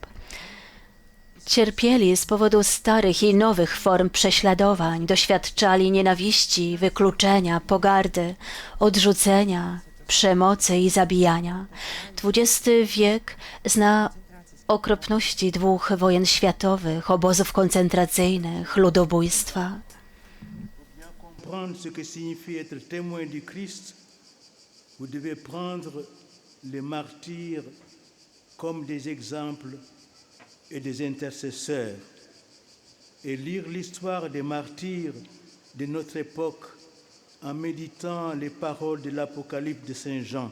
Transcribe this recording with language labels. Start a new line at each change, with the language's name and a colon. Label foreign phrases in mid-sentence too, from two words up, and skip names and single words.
Polish: Cierpieli z powodu starych i nowych form prześladowań, doświadczali nienawiści, wykluczenia, pogardy, odrzucenia, przemocy i zabijania. XX wiek zna okropności 2 wojen światowych, obozów koncentracyjnych, ludobójstwa.
French: comprendre ce que signifie être témoin du Christ, vous devez prendre les martyrs comme des exemples et des intercesseurs et lire l'histoire des martyrs de notre époque en méditant les paroles de l'Apocalypse de Saint Jean.